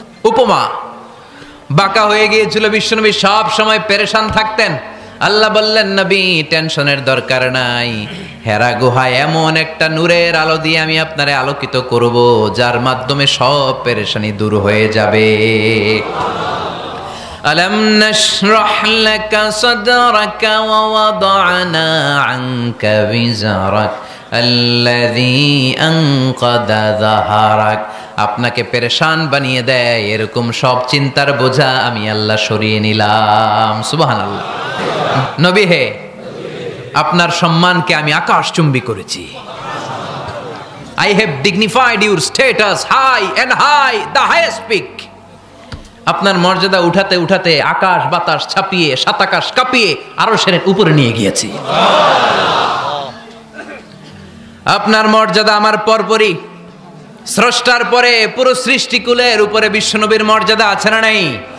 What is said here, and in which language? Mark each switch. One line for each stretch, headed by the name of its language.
Bangla: উপমা, বাঁকা হয়ে গিয়েছিল। বিশ্বনবী সব সময় পেরেশান থাকতেন। আল্লাহ বললেন, নবী টেনশনের দরকার নাই, হেরা গুহায় এমন একটা নূরের আলো দিয়ে আমি আপনারে আলোকিত করব, যার মাধ্যমে সব পেরেশানি দূর হয়ে যাবে।
Arabic: ألم نشرح لك صدرك ووضعنا عنك وزرك الذي أنقض ظهرك।
Bangla: আপনাকে পেরেশান বানিয়ে দেয় এরকম সব চিন্তার বোঝা আমি আল্লাহ সরিয়ে নিলাম। সুবহানাল্লাহ। নবী হে, আপনার সম্মানকে আমি আকাশচুম্বী করেছি।
English: I have dignified your status high and high, the highest peak.
Bangla: আপনার মর্যাদা উঠাতে উঠাতে আকাশ বাতাস ছাপিয়ে সাতাকাশ কাঁপিয়ে আরশের উপরে নিয়ে গিয়েছি। আপনার মর্যাদা আমার পরপরই, স্রষ্টার পরে পুরো সৃষ্টিকুলের উপরে বিশ্বনবীর মর্যাদা আছে না নাই?